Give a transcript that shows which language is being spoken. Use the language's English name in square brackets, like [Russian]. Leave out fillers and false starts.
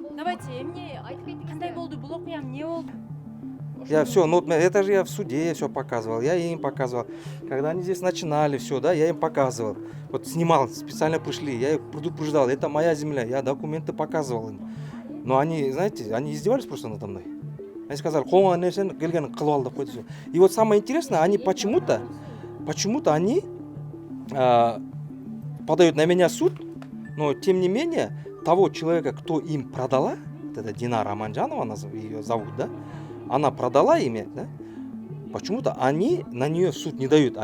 [Russian] Давайте, мне [Kyrgyz] кандай болду, бул окуям эмне болду? [Russian] Я все, ну это же я в суде все показывал, я им показывал. Когда они здесь начинали все, да, я им показывал. Вот снимал, специально пришли, я их предупреждал, это моя земля, я документы показывал им. Но они, знаете, они издевались просто надо мной. Они сказали, [Kazakh] қолыңа нәрсені келген қылып ал деп қойды [Russian] все. И вот самое интересное, они почему-то они подают на меня суд, но тем не менее того человека, кто им продала, это Динара Аманжанова, ее зовут, да, она продала ими, да, почему-то они на нее в суд не дают.